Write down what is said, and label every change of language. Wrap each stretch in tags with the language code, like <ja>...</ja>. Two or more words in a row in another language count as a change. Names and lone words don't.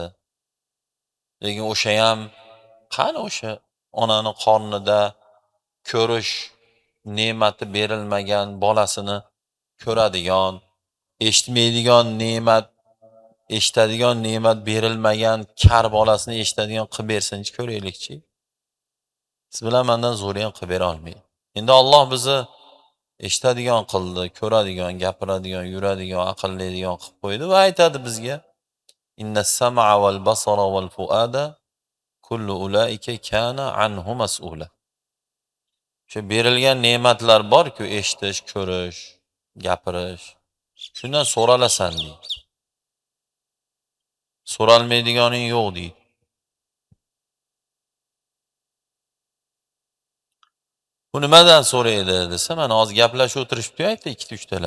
<uz>Lekin o'sha ham qani o'sha onani qornida ko'rish ne'mati berilmagan bolasini ko'radigan, eshitmaydigan ne'mat, eshitadigan ne'mat berilmagan kar bolasini eshitadigan qilib bersinchi ko'raylikchi. Siz bilan mendan zo'ri ham qilib bera olmaydi. Endi Alloh bizni eshitadigan qildi, ko'radigan, gapiradigan, yuradigan, aqllaydigan qilib qo'ydi va aytadi bizga:</uz> <ar>"إن السمع والبصر والفؤاد كل أولئك كان عنه مسؤولا."</ar> <uz>Shu berilgan ne'matlar bor-ku, eshitish, ko'rish, gapirish. Shundan so'ralasan deydi. So'ralmaydiganing yo'q deydi. Bu nimadan so'raydi desa, mana hozir gaplashib o'tirishibdi-yu, 2-3 talar.</uz>